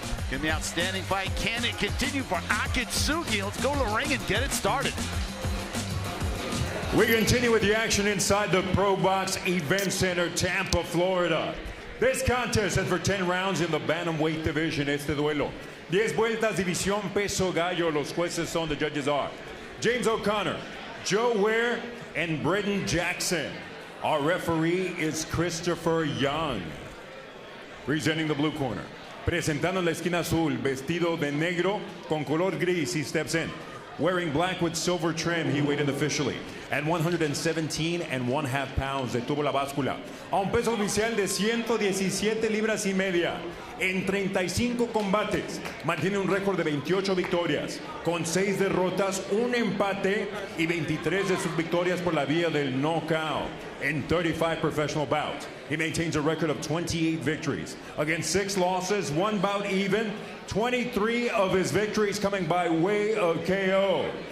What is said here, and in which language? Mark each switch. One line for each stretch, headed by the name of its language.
English: In the outstanding fight, can it continue for Akitsugi? Let's go to the ring and get it started. We continue with the action inside the ProBox Event Center, Tampa, Florida. This contest is for 10 rounds in the bantamweight division.
Spanish: Este duelo, 10 vueltas, división peso gallo. Los jueces son,
English: the judges are James O'Connor, Joe Ware, and Brendan Jackson. Our referee is Christopher Young. Presenting the blue corner,
Spanish: presentando en la esquina azul, vestido de negro con color gris,
English: he steps in. Wearing black with silver trim, he weighed in officially at 117.5 pounds.
Spanish: Detuvo la báscula a un peso oficial de 117 libras y media. En 35 combates, mantiene un récord de 28 victorias, con 6 derrotas, un empate y 23 de sus victorias por la vía del knockout.
English: In 35 professional bouts, he maintains a record of 28 victories against 6 losses, 1 bout even, 23 of his victories coming by way of KO.